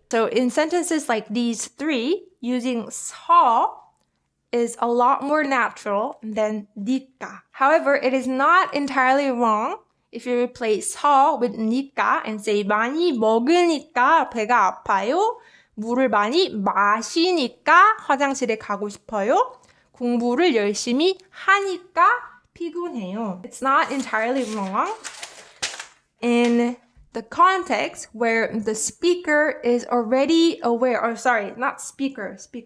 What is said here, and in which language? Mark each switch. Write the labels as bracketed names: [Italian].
[English] So in sentences like these three, using 서 is a lot more natural than 니까. However, it is not entirely wrong if you replace 서 with 니까 and say [Korean] 많이 먹으니까 배가 아파요. 물을 많이 마시니까 화장실에 가고 싶어요. 공부를 열심히 하니까 피곤해요. [English] It's not entirely wrong in the context where the speaker is already aware, or sorry, not speaker.